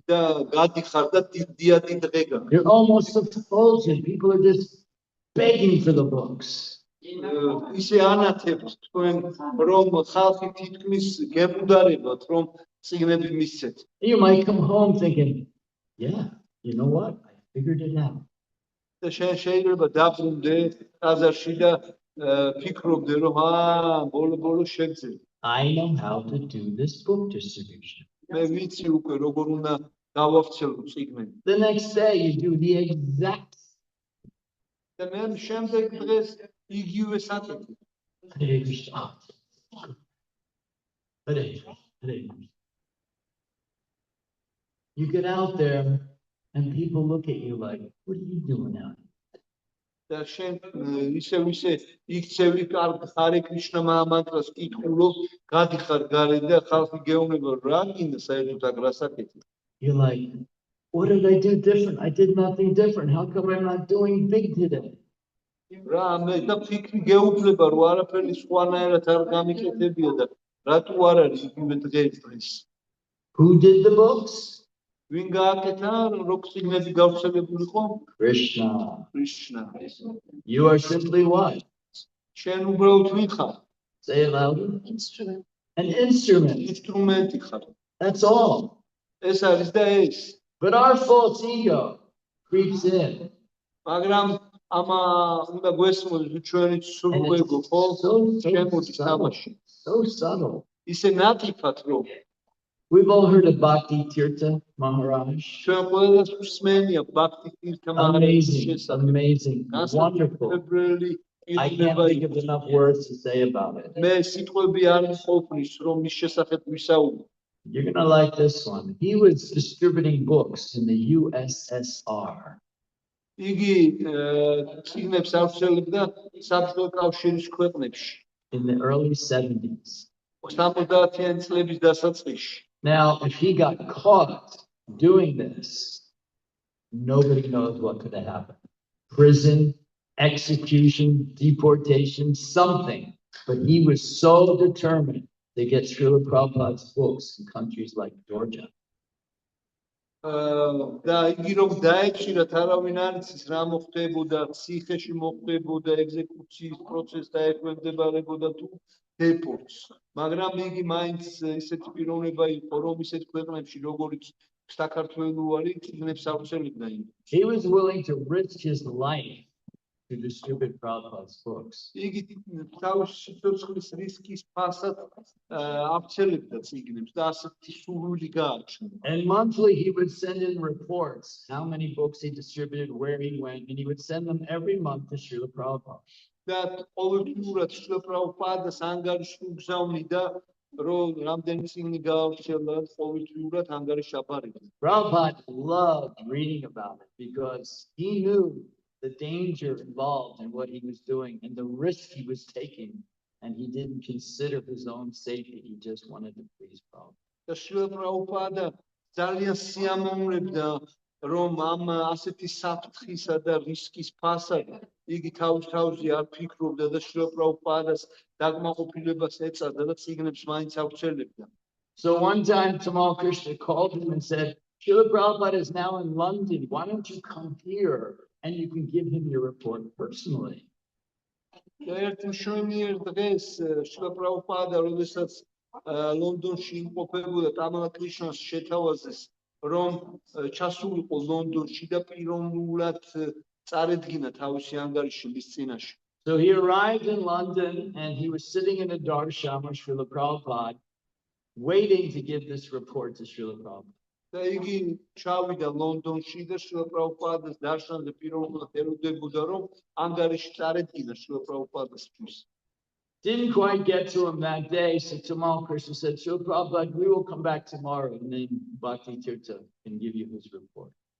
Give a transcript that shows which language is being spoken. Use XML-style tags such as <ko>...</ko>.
<ka>და გადიხარ და დიდიადი დღე გაქვს.</ka> <en>You're almost effulgent. People are just begging for the books.</en> <ka>ისე ანათებთ თქვენ რომ ხალხი თითქმის გემუდარებათ რომ წიგნები მისცეთ.</ka> <en>You might come home thinking, yeah, you know what? I figured it out.</en> <ka>და შენ შეიძლება დაბრუნდე ტაძარში და ფიქრობდე რომ ბოლო შეგძე.</ka> <en>I know how to do this book distribution.</en> <ka>მე ვიცი უკვე როგორ უნდა გავავრცელო წიგნები.</ka> <en>The next day you do the exact</en> <ka>და მე შემდეგ დღეს იგივე საკეთე.</ka> <en>Hare Krishna. Hare Krishna. Hare Krishna. You get out there and people look at you like, what are you doing out here?</en> <ka>და შენ ისე იქცევი ჰარე კრიშნა მანტრას კითხულობ, გადიხარ გარე და ხალხი გეუბნება რა გინდა საერთოდ აქ რა საკეთე.</ka> <en>You're like, what did I do different? I did nothing different. How come I'm not doing big today?</en> <ka>რა მე და ფიქრი გეუბნება რომ არაფერი სხვანაირად არ გამიკეთებია და რატო არ არის იგივე დღეს.</ka> <en>Who did the books?</en> <ka>ვინ გააკეთა რომ წიგნები გავრცელებულიყო?</ka> <en>Krishna.</en> <ka>კრიშნა.</ka> <en>You are simply what?</en> <ka>შენ უბრალოდ ვინ ხარ?</ka> <en>Say it louder. Instrument. An instrument.</en> <ka>ინსტრუმენტი ხარ.</ka> <en>That's all.</en> <ka>ეს არის და ეს.</ka> <en>But our false ego creeps in.</en> <ka>მაგრამ ამა უნდა გვესმოდეთ ჩვენი სრულ ეგო ხო? შემოდის თამაში.</ka> <en>So subtle.</en> <ka>ისე ნატიფად რომ</ka> <en>We've all heard of Bhakti Tirtha Maharaj.</en> <ka>ჩვენ ყველას მსმენია ბაქტი თირთა</ka> <en>Amazing,</en> <ka>შესაძლებელი.</ka> <en>amazing, wonderful. I can't think of enough words to say about it.</en> <ka>მე სიტყვები არ მყოფნის რომ მის შესახებ ვისაუბრო.</ka> <en>You're going to like this one. He was distributing books in the USSR.</en> <ka>იგი წიგნებს ავრცელებდა საბჭოთა კავშირის ქვეყნებში.</ka> <en>In the early 70s.</en> <ka>70-იან წლების დასაწყისში.</ka> <en>Now, if he got caught doing this, nobody knows what could have happened. Prison, execution, deportation, something. But he was so determined to get Srila Prabhupada's books in countries like Georgia.</en> <ka>და იგი რომ დაეჭირათ არავინ არ იცის რა მოხდებოდა, ციხეში მოხდებოდა, ეგზეკუციის პროცესი დაექვემდებარებოდა თუ დეპორტს. მაგრამ იგი მაინც ისეთი პიროვნება იყო, რომ ისეთ ქვეყნებში როგორიც საქართველო არის, წიგნებს ავრცელებდა.</ka> <en>He was willing to risk his life to distribute Prabhupada's books.</en> <ka>იგი თავის სიცოცხლის რისკის ფასად აბცელებდა წიგნებს და ასეთი სურვილი გააჩნდა.</ka> <en>And monthly he would send in reports how many books he distributed, where he went, and he would send them every month to Srila Prabhupada.</en> <ka>და ყოველდღიურად შრილა პრაბჰუპადას ანგარიში უგზავნიდა, რომ რამდენი წიგნი გაავრცელა, ყოველდღიურად ანგარიში აბარებდა.</ka> <en>Prabhupada loved reading about it because he knew the danger involved in what he was doing and the risk he was taking, and he didn't consider his own safety. He just wanted to please Prabhupada.</en> <ka>და შრილა პრაბჰუპადა ძალიან სიამოვნებდა, რომ ამ ასეთი საფრთხისა და რისკის ფასად იგი თავის-თავზე არ ფიქრობდა და შრილა პრაბჰუპადას დაკმაყოფილებას ეწოდა და წიგნებს მაინც ავრცელებდა.</ka> <en>So one time Tamal Krishna called him and said, Srila Prabhupada is now in London. Why don't you come here and you can give him your report personally?</en> <ka>და ერთ მშვენიერ დღეს შრილა პრაბჰუპადა, როდესაც ლონდონში იმყოფებოდა, ტამალა კრიშნას შეთავაზეს, რომ ჩასულიყო ლონდონში და პიროვნულად წარედგინა თავისი ანგარიში მის წინაშე.</ka> <en>So he arrived in London and he was sitting in a darshan with Srila Prabhupada, waiting to give this report to Srila Prabhupada.</en> <ka>და იგი ჩავიდა ლონდონში და შრილა პრაბჰუპადას დარშანზე პიროვნულად ელოდებოდა, რომ ანგარიში წარედგინა შრილა პრაბჰუპადასთვის.</ka> <en>Didn't quite get to him that day, so Tamal Krishna said, Srila Prabhupada, we will come back tomorrow, and then Bhakti Tirtha can give you his report.</en>